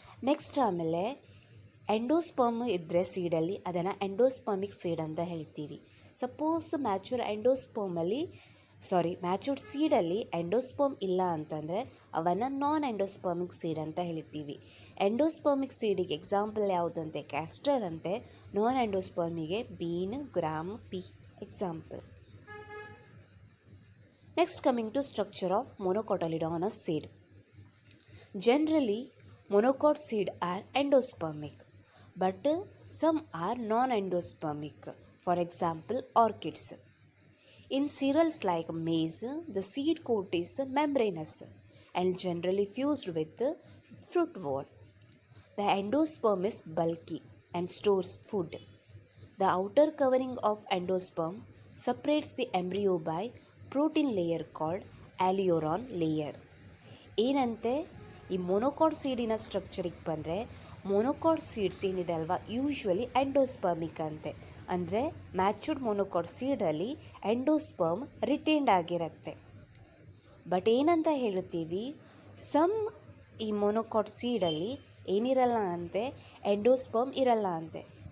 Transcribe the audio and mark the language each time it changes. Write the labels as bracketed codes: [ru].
[kn] Next ಆಮೇಲೆ endosperm ಇದ್ದರೆ ಸೀಡಲ್ಲಿ, ಅದನ್ನು ಎಂಡೋಸ್ಪರ್ಮಿಕ್ ಸೀಡ್ ಅಂತ ಹೇಳ್ತೀವಿ. ಸಪೋಸ್ ಮ್ಯಾಚೂರ್ ಎಂಡೋಸ್ಪರ್ಮಲ್ಲಿ ಮ್ಯಾಚೂರ್ಡ್ ಸೀಡಲ್ಲಿ ಎಂಡೋಸ್ಪರ್ಮ್ ಇಲ್ಲ ಅಂತಂದರೆ ಅವನ್ನು ನಾನ್ ಎಂಡೋಸ್ಪರ್ಮಿಕ್ ಸೀಡ್ ಅಂತ ಹೇಳ್ತೀವಿ. ಎಂಡೋಸ್ಪರ್ಮಿಕ್ ಸೀಡಿಗೆ ಎಕ್ಸಾಂಪಲ್ ಯಾವುದಂತೆ ಕ್ಯಾಸ್ಟರ್ ಅಂತೆ, ನಾನ್ ಎಂಡೋಸ್ಪರ್ಮಿಗೆ bean, gram, pea example. [en] Next, coming to structure of monocotyledonous seed. Generally, monocot seed are endospermic, but some are non-endospermic. For example, orchids. In cereals like maize, the seed coat is membranous and generally fused with fruit wall. The endosperm is bulky and stores food. The outer covering of endosperm separates the embryo by protein layer called aleuron layer. [kn] ಏನಂತೆ ಈ monocot ಸೀಡಿನ ಸ್ಟ್ರಕ್ಚರಿಗೆ ಬಂದರೆ monocot seeds ಏನಿದೆ ಅಲ್ವಾ usually endospermic ಅಂತೆ. ಅಂದರೆ matured monocot ಸೀಡಲ್ಲಿ endosperm retained ಆಗಿರುತ್ತೆ. But ಏನಂತ ಹೇಳುತ್ತೀವಿ, some ಈ ಮೊನೊಕಾಟ್ ಸೀಡಲ್ಲಿ ಏನಿರಲ್ಲ ಅಂತೆ, ಎಂಡೋಸ್ಪರ್ಮ್ ಇರಲ್ಲ ಅಂತೆ.